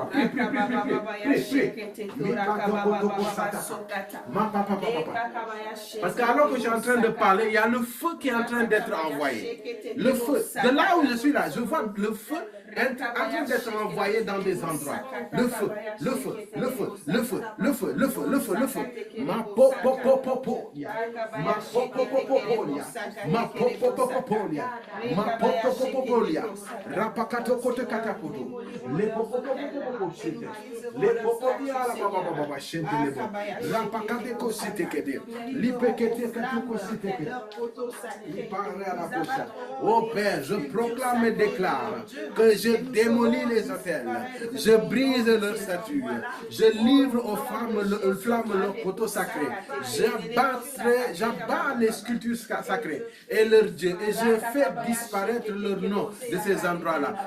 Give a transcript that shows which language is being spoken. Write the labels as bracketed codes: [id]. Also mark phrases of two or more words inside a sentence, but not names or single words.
[fr] Prie, prie, prie, prie, prie, prie. Parce que alors que je suis en train de parler, il y a le feu qui est en train d'être envoyé. Le feu. De là où je suis là, je vois le feu en train d'être envoyé dans des endroits. Le feu, le feu, le feu, le feu, le feu, le feu, le feu, le feu. Ma po po po po po. Ma po po po po po. Ma po po po po po. Ma po po po po po. Rapakato kote katakoto. Le po po po po po shite. Le po po dia la baba baba shite le bo. Rapakate ko shite kede. Lipekete katu ko shite kede. Oh Père, je proclame et déclare que je démolis les hôtels, je brise leurs statues, je livre aux flammes leurs poteaux sacrés, j'abats les sculptures sacrées et leurs dieux, et je fais disparaître leur nom de ces endroits-là.